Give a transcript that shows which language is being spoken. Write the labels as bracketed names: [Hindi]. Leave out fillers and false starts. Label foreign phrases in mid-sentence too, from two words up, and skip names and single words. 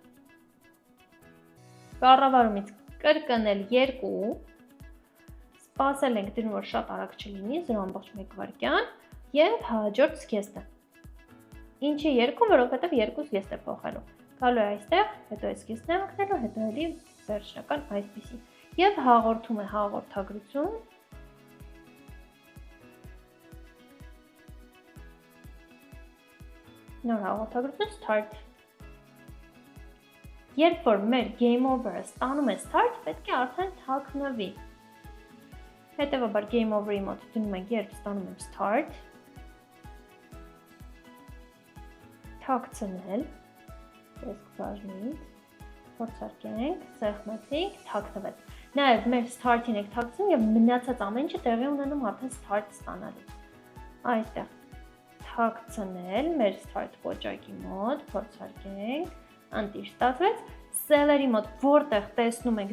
[Armenian] կառավարումից կրկնել 2, սպասել ենք դնում, որ շատ արագ չլինի, 0.1 վայրկյան և հաջորդ զգեստը։ Ինչի 2, որովհետև 2 զգեստ է փոխելու։ Գալու է այստեղ, հետո այս զգեստն է հագնելու, հետո էլի վերջնական այսպիսի։ Եվ հաղորդում է հաղորդագրություն։ Նոր հաղորդագրություն start։ Երբ որ մեր [English] game over- [Armenian] ը ստանում է start, պետք է արդեն թաքնվի։ Հետևաբար [English] game over- [Armenian] ի մոտ դնում ենք, երբ ստանում եմ start, թաքցնել, տեսք բաժնից, փորձարկենք, սեղմեցինք, թաքնվեց։ Նաև մեր start-ին եք թաքցնում և մնացած ամեն ինչը տեղի ունենում արդեն start ստանալուց։ Այստեղ թաքցնել, մեր start կոճակի մոտ, փորձարկենք, անտիր ստացվեց, cell-երի մոտ որտեղ տեսնում ենք